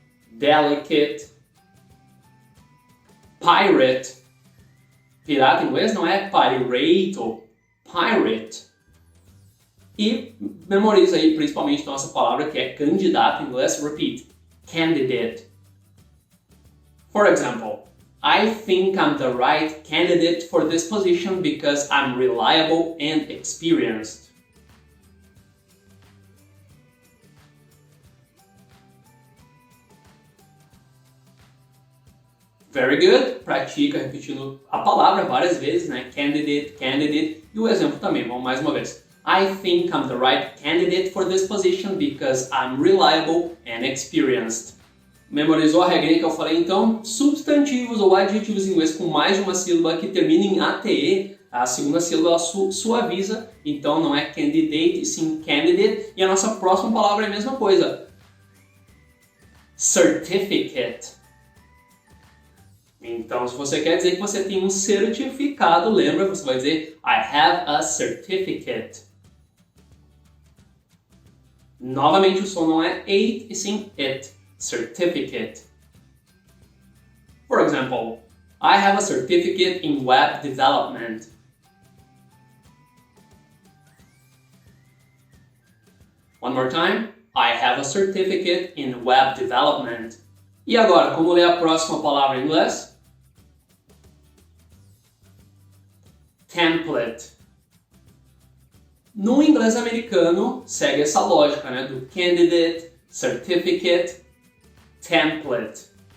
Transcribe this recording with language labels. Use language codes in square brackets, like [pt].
[en] Delicate. [pt] Pirate. Pirata em inglês não é pirate ou pirate. E memoriza aí principalmente nossa palavra que é candidato em inglês. [en] Repeat. Candidate. For example, I think I'm the right candidate for this position because I'm reliable and experienced. Very good. [pt] Pratica repetindo a palavra várias vezes, né? Candidate, candidate. E o exemplo também, vamos mais uma vez. [en] I think I'm the right candidate for this position because I'm reliable and experienced. [pt] Memorizou a regrinha que eu falei? Então, substantivos ou adjetivos em inglês com mais de uma sílaba que termina em ATE, a segunda sílaba ela suaviza, então não é candidate, e sim candidate. E a nossa próxima palavra é a mesma coisa. Certificate. Então, se você quer dizer que você tem um certificado, lembra, você vai dizer [en] I have a certificate. [pt] Novamente, o som não é it, e sim it. [en] Certificate. For example, I have a certificate in web development. One more time. I have a certificate in web development. [pt] E agora, como ler a próxima palavra em inglês? Template. No inglês americano, segue essa lógica, né? Do candidate, certificate, template.